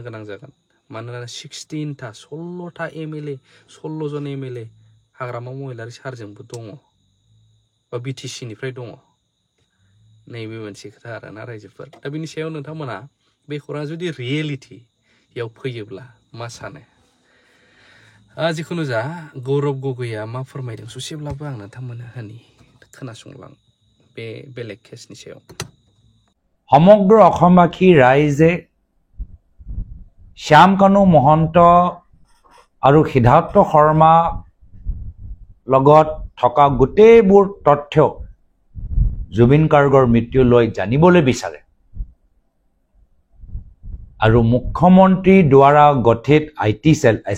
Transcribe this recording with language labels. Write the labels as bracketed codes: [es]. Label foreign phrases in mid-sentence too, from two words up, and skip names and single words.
[brx] गोनां जागोन मानोना 16टा एमएलए 16 जन एमएलए हाग्रामा महिलारी सारजोंबो दङ बा बिटिसिनिफ्राय दङ नैबे मोनसे खोथा आरोना रायजोफोर दा बिनि सायाव नोंथांमोना बे खौराङा जुदि रियेलिटियाव फैयोब्ला मा सानो जिखुनु जा गौरब गगैया मा फोरमायदों ससेब्लाबो आं नोंथांमोननो होनि खोनासंलां बे बेलेग केसनि सायाव [as] সমগ্ৰ অসমবাসী ৰাইজে শ্যাম কানু মহন্ত আৰু সিদ্ধাৰ্থ শৰ্মা লগত থকা গোটেইবোৰ তথ্য জুবিন গাৰ্গৰ মৃত্যু লৈ জানিবলৈ বিচাৰে আৰু মুখ্যমন্ত্ৰী দ্বাৰা গঠিত আইটি সেল